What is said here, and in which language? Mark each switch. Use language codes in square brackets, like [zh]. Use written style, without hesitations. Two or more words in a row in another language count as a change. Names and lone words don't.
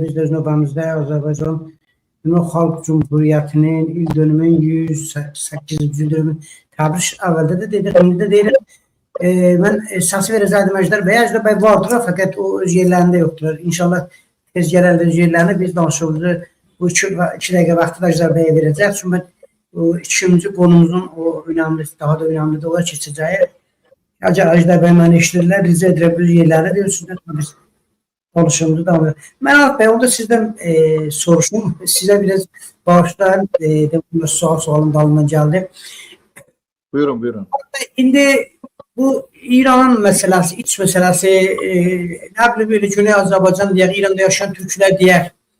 [az] Biz də öz növbəmizdə Azərbaycan Xalq Cümhuriyyətinin il dönümün 108-ci il dönümün təbrik əvvəldə də dedik, indi də deyirik. Mən səsi verəcəydim Əjdər bəy. Əjdər bəy vardır, fəqət o öz yerlərində yoxdur. İnşallah tez gələndə öz yerlərini biz danışığımızı bu 2 dəqiqə vaxtı da Əjdər bəyə verəcək. Çünki mən ikinci konumuzun o önemli, daha da önemli de olar keçəcəyi. Əjdər bəy məni eşidirlər, rica edirəm öz yerlərini deyirsiniz. [tr] Biz konuşumuzu devam edelim. [az] Mən Arif bəy, onda sizdən soruşum. Sizə biraz bağışlayın. Sualın dalından gəldi. Buyurun, buyurun. İndi bu İranın məsələsi, iç məsələsi, nə bilim böyle Güney Azərbaycan deyək, İranda yaşayan Türklər deyək.